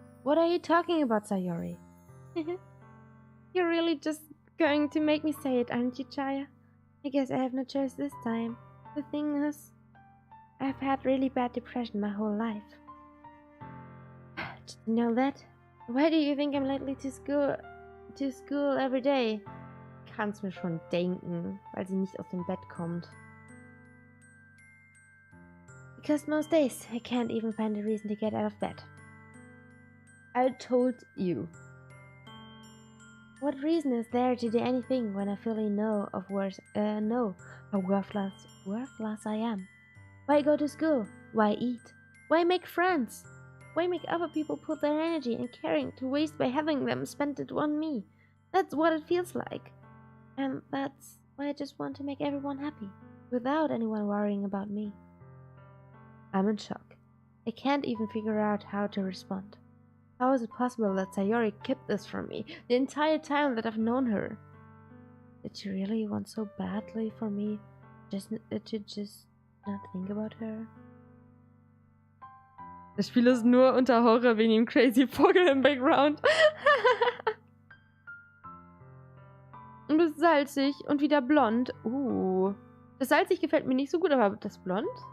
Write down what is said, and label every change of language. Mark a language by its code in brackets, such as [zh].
[en] What are you talking about, Sayori? You're really just going to make me say it, aren't you, Chaya? I guess I have no choice this time. The thing is, I've had really bad depression my whole life. Did you know that? Why do you think I'm lately to school every day? [de] Kann's mir schon denken, weil sie nicht aus dem Bett kommt. [en] Because most days I can't even find a reason to get out of bed. I told you. What reason is there to do anything when I fully know how worthless I am? Why go to school? Why eat? Why make friends? Why make other people put their energy and caring to waste by having them spend it on me? That's what it feels like. And that's why I just want to make everyone happy, without anyone worrying about me. I'm in shock. I can't even figure out how to respond. How is it possible that Sayori kept this from me the entire time that I've known her? Did she really want so badly for me to just not think about her? [de] Das Spiel ist nur unter Horror wegen dem crazy Vogel im Background. Und du bist salzig und wieder blond. Das salzig gefällt mir nicht so gut, aber das blond?